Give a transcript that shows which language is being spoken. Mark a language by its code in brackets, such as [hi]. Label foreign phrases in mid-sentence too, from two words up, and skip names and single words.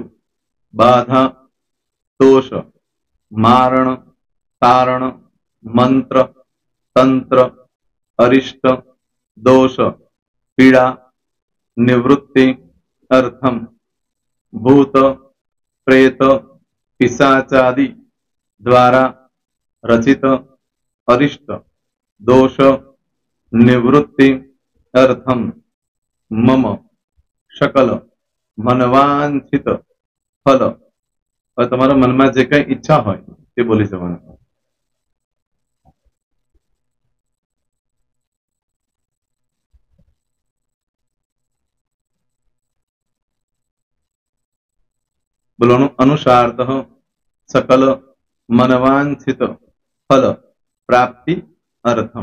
[sa] बाधा, दोष, मारण, तारण, मंत्र, तंत्र, अरिष्ट, दोष, पीड़ा, निवृत्ति, अर्थम, भूत, प्रेत, पिशाचादि द्वारा रचित अरिष्ट, दोष, निवृत्ति, अर्थम, मम, सकल, मनवांछित फल. [gu] તમારા મનમાં જે કઈ ઈચ્છા હોય તે બોલી જવાનું. બોલવાનું અનુસારતઃ [sa] સકલ મનવાંછિત ફલ પ્રાપ્તિ અર્થમ.